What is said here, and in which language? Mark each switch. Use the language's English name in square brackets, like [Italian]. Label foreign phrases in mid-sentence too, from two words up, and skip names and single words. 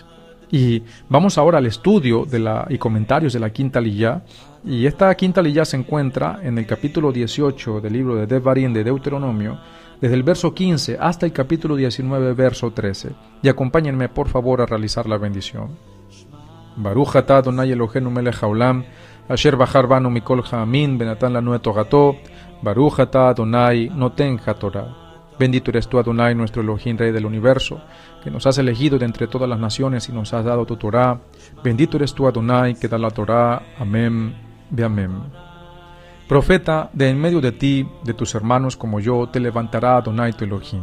[Spanish] Y vamos ahora al estudio y comentarios de la quinta liyá, y esta quinta liyá se encuentra en el capítulo 18 del libro de Devarim de Deuteronomio, desde el verso 15 hasta el capítulo 19, verso 13. Y acompáñenme por favor a realizar la bendición. [Hebrew] ברוך אתה אדוני אלוהינו מלך העולם אשר בחר בנו מכל העמים ונתן לנו את תורתו ברוך אתה אדוני נותן התורה. [Spanish] Bendito eres tú, Adonai, nuestro Elohim, Rey del universo, que nos has elegido de entre todas las naciones y nos has dado tu Torá. Bendito eres tú, Adonai, que da la Torá. Amén, ve amén. Profeta, de en medio de ti, de tus hermanos como yo, te levantará Adonai tu Elohim.